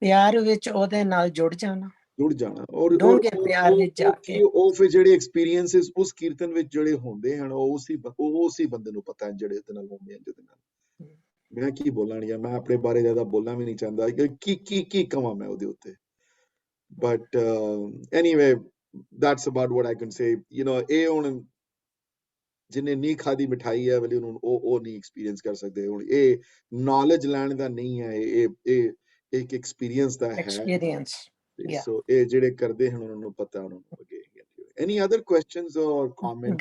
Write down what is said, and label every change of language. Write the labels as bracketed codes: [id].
[pa] ਪਿਆਰ ਵਿੱਚ ਉਹਦੇ ਨਾਲ ਜੁੜ ਜਾਣਾ ਔਰ ਡੂੰਘੇ ਪਿਆਰ ਵਿੱਚ ਜਾ ਕੇ ਉਹ ਫਿਰ ਜਿਹੜੇ ਐਕਸਪੀਰੀਐਂਸਸ ਉਸ ਕੀਰਤਨ ਵਿੱਚ ਜਿਹੜੇ ਹੁੰਦੇ ਹਨ, ਉਹ ਉਸੇ ਬੰਦੇ ਨੂੰ ਪਤਾ ਹੈ ਜਿਹੜੇ ਉਹਦੇ ਨਾਲ ਹੁੰਦੇ ਹਨ। ਜਿਹਦੇ ਨਾਲ ਮੈਂ ਕੀ ਬੋਲਣਾ, ਮੈਂ ਆਪਣੇ ਬਾਰੇ ਜ਼ਿਆਦਾ ਬੋਲਣਾ ਵੀ ਨਹੀਂ ਚਾਹੁੰਦਾ ਕਿ ਕੀ ਕਵਾਂ ਮੈਂ ਉਹਦੇ ਉੱਤੇ। [en] But anyway that's about what I can say. [pa] ਇਹ ਹੁਣ ਜਿਹਨੇ ਨਹੀਂ ਖਾਦੀ ਮਿਠਾਈ ਹੈ ਵਾਲੀ ਉਹਨੂੰ ਉਹ ਨਹੀਂ ਐਕਸਪੀਰੀਅੰਸ ਕਰ ਸਕਦੇ। ਹੁਣ ਇਹ ਨੌਲੇਜ ਲੈਣ ਦਾ ਨਹੀਂ ਹੈ, ਇਹ ਇੱਕ ਐਕਸਪੀਰੀਅੰਸ ਦਾ ਹੈ। ਐਕਸਪੀਰੀਅੰਸ ਸੋ ਇਹ ਜਿਹੜੇ ਕਰਦੇ ਹਨ ਉਹਨਾਂ ਨੂੰ ਪਤਾ, ਉਹਨਾਂ ਨੂੰ ਅੱਗੇ। [en] Any other questions or comments?